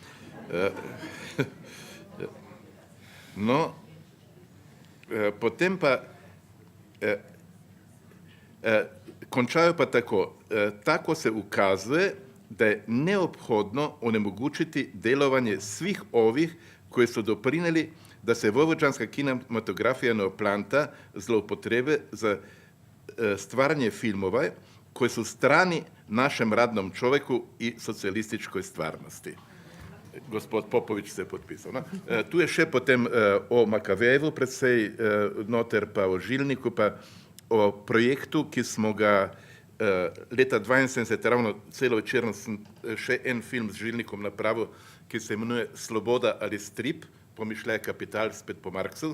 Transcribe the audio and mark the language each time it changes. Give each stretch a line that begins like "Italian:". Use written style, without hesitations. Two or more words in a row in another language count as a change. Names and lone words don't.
Slovenian: No, potem pa končajo pa tako.
Serbian: Tako se ukazuje, da je neophodno onemogućiti delovanje svih ovih koji su doprinijeli da se vojvođanska kinematografija ne oplanta zloupotrebe za stvaranje filmova koji su strani našem radnom čovjeku i socijalističkoj stvarnosti.
Slovenian: Gospod Popovič se je podpisal. No? Tu je še potem o Makavejevu predsej noter, pa o Žilniku, pa o projektu, ki smo ga leta 1972, ravno celovečerno sem še en film z Žilnikom napravil, ki se imenuje Sloboda ali strip, pomišljaje kapital, spet po Marksu.